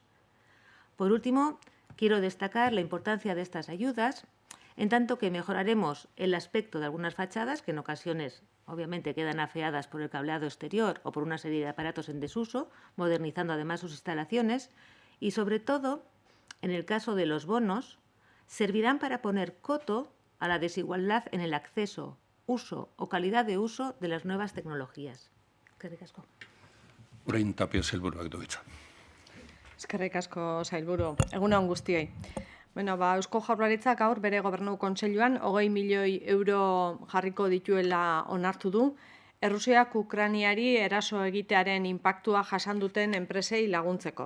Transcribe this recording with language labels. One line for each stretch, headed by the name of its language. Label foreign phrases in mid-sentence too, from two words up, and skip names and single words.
Spanish: Por último, quiero destacar la importancia de estas ayudas, en tanto que mejoraremos el aspecto de algunas fachadas, que en ocasiones obviamente quedan afeadas por el cableado exterior o por una serie de aparatos en desuso, modernizando además sus instalaciones, y sobre todo, en el caso de los bonos, servirán para poner coto a la desigualdad en el acceso, uso o calidad de uso de las nuevas tecnologías.
Basque: Eskerrik asko. Orain Tapia sailburuak du hitza. Eskerrik asko, sailburu. Egun on guztioi. Eusko Jaurlaritzak gaur bere Gobernu Kontseiluan 20 milioi euro jarriko dituela onartu du, Errusiak Ukrainiari eraso egitearen inpaktua jasan duten enpresei laguntzeko.